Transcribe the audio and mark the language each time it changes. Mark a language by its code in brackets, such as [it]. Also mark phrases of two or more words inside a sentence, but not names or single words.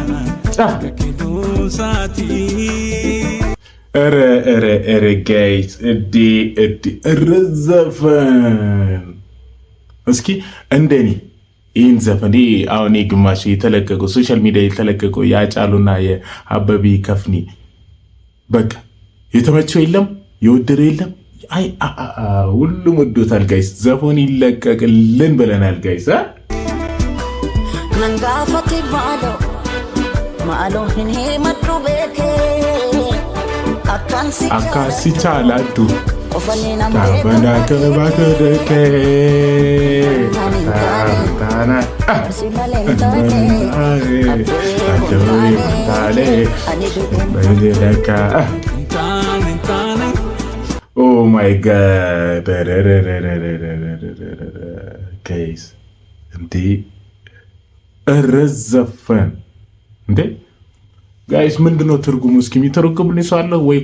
[am] ከኑሳቲ ኧረ ጋይስ እዲ ዘፈን እስኪ እንደኔ ይህን ዘፈን አሁን ግማሽ የተለቀቀው ሶሻል ሚዲያ የተለቀቀው የአጫሉና የአበቢ ከፍኒ በቃ የተመቸው የለም የወደደ የለም። አይ ሁሉም ወዶታል ጋይስ። ዘፈን ይለቀቅልን ብለናል ጋይስ። [om] ነንጋፈቲ ማሎ hinhe matu beke akasi chalatu kabanda kabaka deke [am] tana [en] oh my god guys [am] እንዴ እረዘፈን እንዴ ጋይስ ምንድነው ትርጉሙ? እስኪ የሚተረጉምልኝ ሰው አለ ወይ?